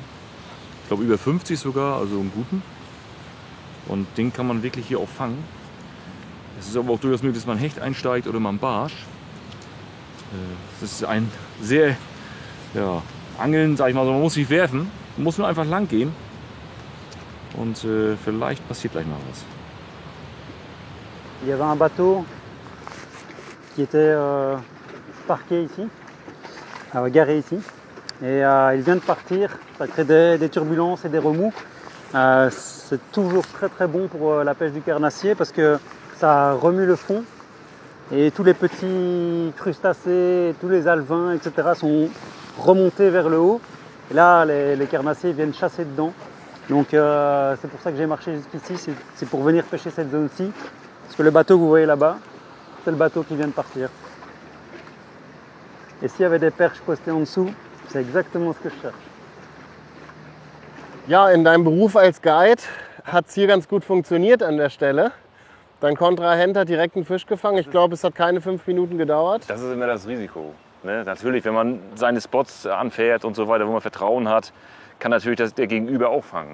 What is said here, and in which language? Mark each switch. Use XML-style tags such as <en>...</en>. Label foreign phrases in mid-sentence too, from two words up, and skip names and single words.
<de>Ich glaube über 50 sogar, also einen guten. Und den kann man wirklich hier auch fangen. Es ist aber auch durchaus möglich, dass man ein Hecht einsteigt oder mal ein Barsch. Das ist ein sehr, ja, Angeln, sag ich mal so, man muss sich werfen, man muss nur einfach lang gehen. Und vielleicht passiert gleich mal was.</de> <fr>Il y avait un bateau qui était parqué ici, garé ici. Et il vient de partir, ça crée des turbulences et des remous. C'est toujours très bon pour la pêche du carnassier parce que ça remue le fond et tous les petits crustacés, tous les alevins, etc. sont remontés vers le haut. Et là, les carnassiers viennent chasser dedans. Donc c'est pour ça que j'ai marché jusqu'ici, c'est pour venir pêcher cette zone-ci. Parce que le bateau que vous voyez là-bas, c'est le bateau qui vient de partir. Et s'il y avait des perches postées en dessous, c'est exactement ce que je cherche.</fr> <de>Ja, in deinem Beruf als Guide hat es hier ganz gut funktioniert an der Stelle. Dein Kontrahent hat direkt einen Fisch gefangen. Ich glaube, es hat keine 5 Minuten gedauert. Das ist immer das Risiko. Ne? Natürlich, wenn man seine Spots anfährt und so weiter, wo man Vertrauen hat, kann natürlich der Gegenüber auch fangen.</de>